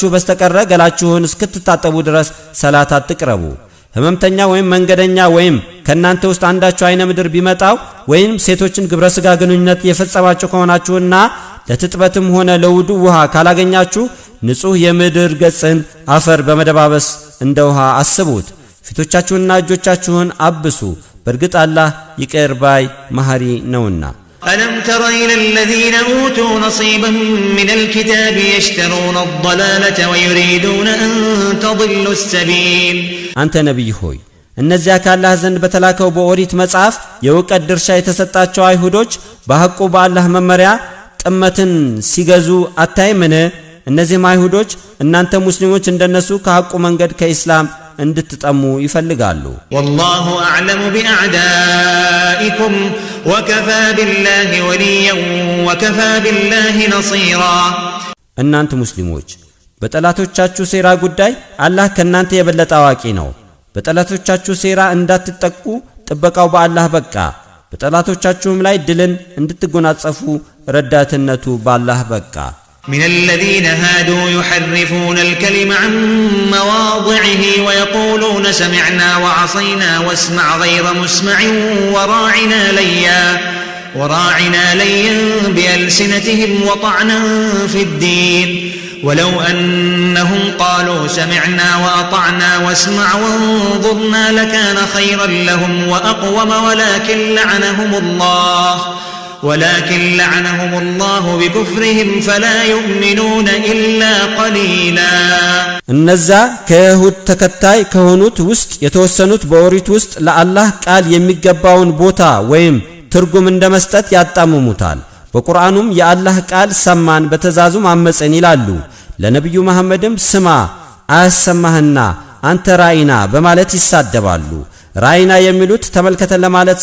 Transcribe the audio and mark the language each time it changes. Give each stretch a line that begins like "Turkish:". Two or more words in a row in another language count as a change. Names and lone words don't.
Amharic: በስተቀር ገላችሁን እስክትታጠቡ ድረስ ሰላት አትቅረቡ። ህመምተኛ ወይም መንገደኛ ወይም ከናንተ ውስጥ አንዳችሁ አይነ ምድር ቢመጣው ወይም ሴቶችን ግብረ ሥጋ ግንኙነት የፈጸማችሁ ከሆናችሁና ለትጥበትም ሆነ ለውዱ ውሃ ካላገኛችሁ ንጹህ የምድር ገጽን አፈር በመደባበስ እንደ ውሃ አስቡት። ፊቶቻችሁንና እጆቻችሁን አብሱ። በእርግጥ አላህ ይቅር ባይ መሐሪ ነውና።
Arabic: ألم تر إلى الذين أوتوا نصيبا من الكتاب يشترون الضلالة ويريدون أن تضلوا السبيل. أنت نبي هوي
Amharic: እነዚያ ካላህ ዘንድ በተላከው በኦሪት መጽሐፍ የውቀት ድርሻ የተሰጣቸው አይሁዶች በሐቁ በአላህ መመሪያ ጥመትን ሲገዙ አታይምን? እነዚህም አይሁዶች እናንተ ሙስሊሞች እንደነሱ ከሐቁ መንገድ ከኢስላም እንድትጠሙ ይፈልጋሉ።
Arabic: والله أعلم بأعدائكم وكفى بالله وليا وكفى بالله نصيرا.
Amharic: እናንተ ሙስሊሞች በጠላቶቻችሁ ሴራ ጉዳይ አላህ ከናንተ የበለጠ አዋቂ ነው። በጠላቶቻችሁ ሴራ እንዳትጠቁ ጥበቃው በአላህ በቃ። በጠላቶቻችሁም ላይ ድልን እንድትጎናጸፉ ረዳትነቱ በአላህ በቃ።
Arabic: من الذين هادوا يحرفون الكلم عن مواضعه ويقولون سمعنا وعصينا واسمع غير مسمع وراعنا ليا بألسنتهم وطعنا في الدين ولو أنهم قالوا سمعنا وأطعنا واسمع وانظرنا لكان خيرا لهم وأقوم ولكن لعنهم الله بكفرهم فلا يؤمنون إلا قليلا.
Amharic: እነዛ ከይሁድ ተከታይ ከሆኑት ውስጥ የተወሰኑት በኦሪት ውስጥ ለአላህ ቃል የሚገባውን ቦታ ወይም ትርጉም እንደመስጠት ያጣምሙታል። በቁርአኑም የአላህ ቃል ሰማን በተዛዙም አመፀን ይላሉ። ለነብዩ መሐመድም ስማ አያሰማህና አንተ ራኢና በማለት ይሳደባሉ። ራኢና የሚሉት ተመልከተን ለማለት